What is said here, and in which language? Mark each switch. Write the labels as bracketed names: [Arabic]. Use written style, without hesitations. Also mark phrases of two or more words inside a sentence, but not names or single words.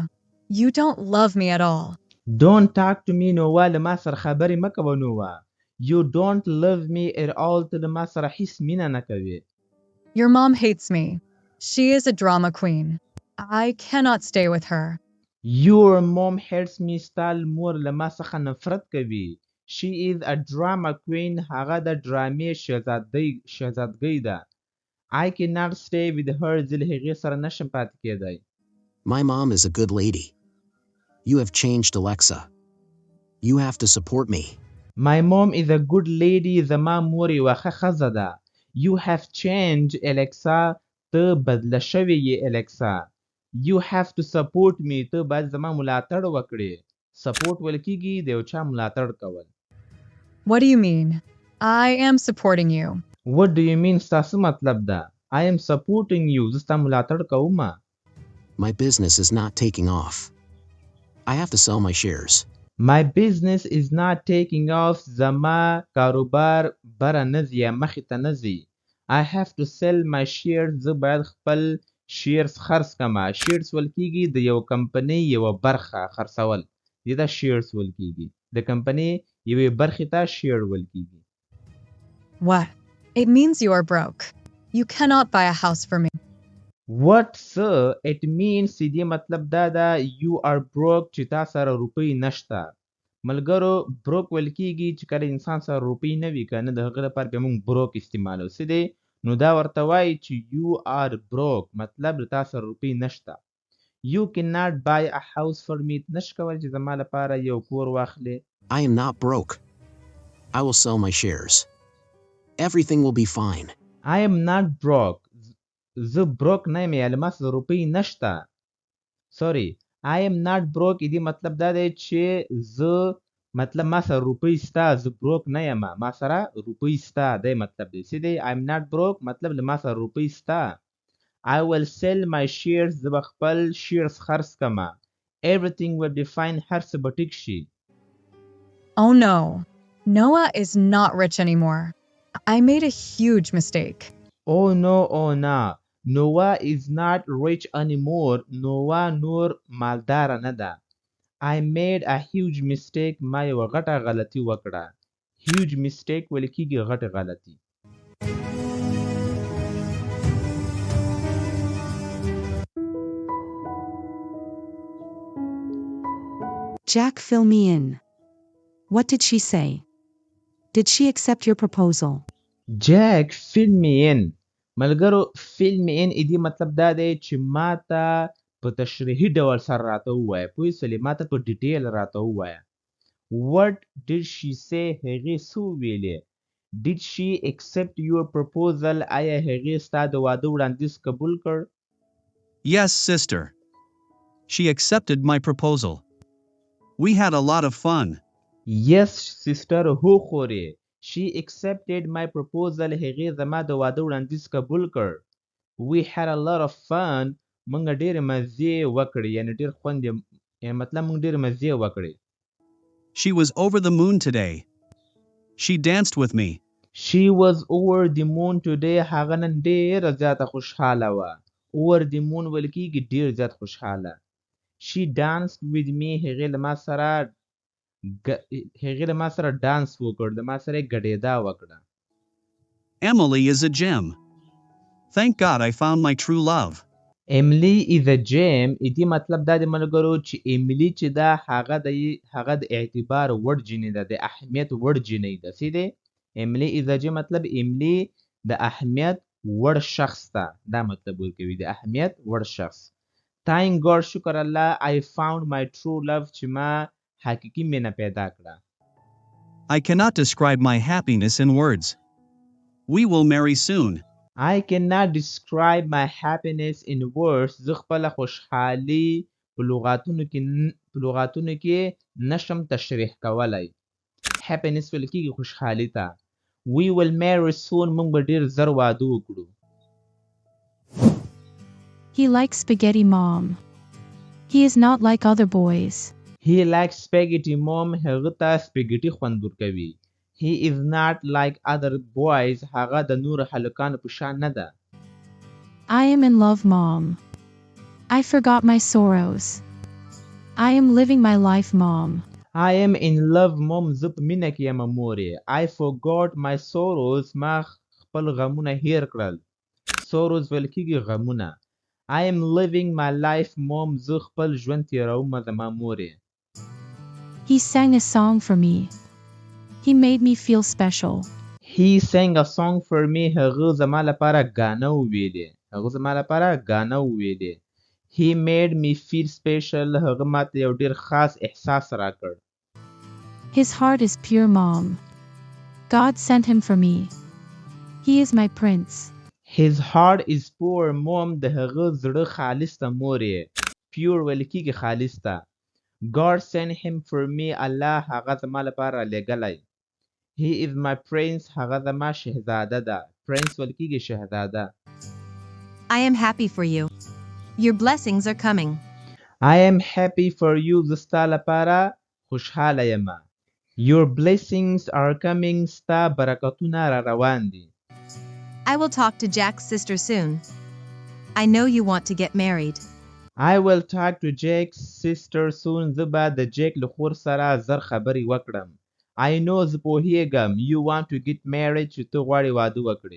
[English] You don't love me at all. Don't talk to me, Noah. [Pashto] له ما سره خبرې مه کوه نوه. [English] You don't love me at all. [Pashto] ته له ما سره هیڅ مینه نه کوې. [English] Your mom hates me. She is a drama queen. I cannot stay with her. Your mom hates me. [Pashto] ستا مور له ما څخه نفرت کوي. [English] She is a drama queen. [Pashto] هغه د ډرامې شهزادګۍ ده. [English] I cannot stay with her. [Pashto] زه له هغې سره نشم پاتې کېدی. [English] My mom is a good lady. You have changed Alexa. You have to support me. My mom is a good lady. [Pashto] زما مور یوه ښه ښځه ده. [English] You have changed Alexa. [Pashto] ته بدله شوې یې Alexa. [English] You have to support me. [Pashto] ته باید زما ملاتړ وکړې. support ویل کېږي د یو چا ملاتړ کول. [English] What do you mean? I am supporting you. What do you mean? [Pashto] ستا څه مطلب ده؟ [English] I am supporting you. [Pashto] زه ستا ملاتړ کوم. [English] My business is not taking off. I have to sell my shares. My business is not taking off. [Pashto] زما کاروبار بره نه ځي یا مخې ته نه ځي. [English] I have to sell my shares. [Pashto] زه باید خپل شیرز خرڅ کړم. شیرز ویل کېږي د یو کمپنۍ یوه برخه خرڅول. دې ته شیرز ویل کېږي. د کمپنۍ یوې برخې ته شیر ویل کېږي. [English] What? It means you are broke. You cannot buy a house for me. What, sir? It means [Pashto] دې مطلب دا ده [English] you are broke [Pashto] چې تا سره روپۍ نشته. ملګرو broke ویل کېږي چې کله انسان سره روپۍ نه وي که نه د هغه لپاره بیا موږ broke استعمالوو. څه دی؟ نو دا ورته وایي چې [English] you are broke [Pashto] مطلب د تا سره روپۍ نشته. [English] You cannot buy a house for me. [Pashto] نشي کولی چې زما لپاره یو کور واخلې. [English] I am not broke. I will sell my shares. Everything will be fine. I am not broke. [Pashto] زه broke نه یم یا له ما سره روپۍ نشته. [English] sorry. I am not broke. [Pashto] دې مطلب دا دی چې زه مطلب ما سره روپۍ سته. زه broke نه یم. ما سره روپۍ سته. دی مطلب دی. څه دی؟ [English] I am not broke [Pashto] مطلب له ما سره روپۍ سته. [English] I will sell my shares. [Pashto] زه به خپل شیرز خرڅ کړم. [English] everything will be fine [Pashto] هر څه به ټیک شي. [English] Oh no. Noah is not rich anymore. I made a huge mistake. Oh no. Noah is not rich anymore. [Pashto] Noah نور مالدار نه ده. [English] I made a huge mistake. [Pashto] ما یو غټه غلطي وکړه. [English] Huge mistake [Pashto] ویل کیږي غټه غلطي. [English] Jack, fill me in. What did she say? Did she accept your proposal? Jack, fill me in. [Pashto] ملګرو [English] fill me in [Pashto] دې مطلب دا دی چې ما ته په تشریحي ډول سره راته ووایه. پوه شولې؟ ما ته په ډیټیل راته ووایه. [English] What did she say? [Pashto] هغې څه وویلې؟ [English] Did she accept your proposal? [Pashto] آیا هغې ستا د واده وړاندیز قبول کړ؟ [English] Yes, sister. She accepted my proposal. We had a lot of fun. [Pashto] Yes, sister. هو خورې. [English] She accepted my proposal. [Pashto] هغې زما د واده وړاندیز قبول کړ. [English] We had a lot of fun. [Pashto] موږ ډېرې مزې وکړې. یعنې ډېر خوند یې مطلب موږ ډېرې مزې وکړې. [English] She was over the moon today. She danced with me. She was over the moon today. [Pashto] هغه نن ډېره زیاته خوشحاله وه. [English] Over the moon [Pashto] ویل کېږي ډېر زیات خوشحاله. [English] She danced with me. [Pashto] هغې له ما سره ډانس وکړ. د ما سره یې ګډېدا وکړه. [English] Emily is a gem. Thank God I found my true love. Emily is a gem. [Pashto] دې مطلب دا دی ملګرو چې ایملی چې ده هغه د اعتبار وړ جینۍ ده. د اهمیت وړ جینۍ ده. څه دی؟ [English] Emily is a gem [Pashto] مطلب ایملی د اهمیت وړ شخص ده. دا مطلب ورکوي د اهمیت وړ شخص. [English] Thank God [Pashto] شکر الله [English] I found my true love [Pashto] چې ما حقیقي مینه پیدا کړه. [English] I cannot describe my happiness in words. We will marry soon. I cannot describe my happiness in words. [Pashto] زه خپله خوشحالي په لغاتونو کې نشم تشریح کولی. Happiness ویل کېږي خوشحالي ته. [English] We will marry soon. [Pashto] موږ به ډېر زر واده وکړو. [English] He likes spaghetti, Mom. He is not like other boys. He likes spaghetti, Mom. [Pashto] هغه ته سپیګټي خوند ورکوي. [English] He is not like other boys. [Pashto] هغه د نورو هلکانو په شان نه ده. [English] I am in love, Mom. I forgot my sorrows. I am living my life, Mom. I am in love, Mom. [Pashto] زه په مینه کې یم مورې. [English] I forgot my sorrows. [Pashto] ما خپل غمونه هیر کړل. Sorrows ویل کېږي غمونه. [English] I am living my life, Mom. [Pashto] زه خپل ژوند تېروم زما مورې. [English] He sang a song for me. He made me feel special. He sang a song for me. [Pashto] هغه زما لپاره ګانه وویلې. [English] He made me feel special. [Pashto] هغه ماته یو ډېر خاص احساس راکړ. [English] His heart is pure, Mom. God sent him for me. He is my prince. His heart is pure, Mom. [Pashto] د هغه زړه خالص ته مورې. Pure ویل کېږي خالص ته. [English] God sent him for me. [Pashto] الله هغه زما لپاره لېږلی. [English] He is my prince. [Pashto] هغه زما شهزاده ده. Prince ویل کېږي شهزاده. [English] I am happy for you. Your blessings are coming. I am happy for you. [Pashto] زه ستا لپاره خوشحاله یم. [English] Your blessings are coming. [Pashto] ستا برکتونه را روان دي. [English] I will talk to Jack's sister soon. I know you want to get married. I will talk to Jack's sister soon. [Pashto] زه به د جیک له خور سره زر خبرې وکړم. [English] I know [Pashto] زه پوهیږم [English] you want to get married [Pashto] چې ته غواړې واده وکړې.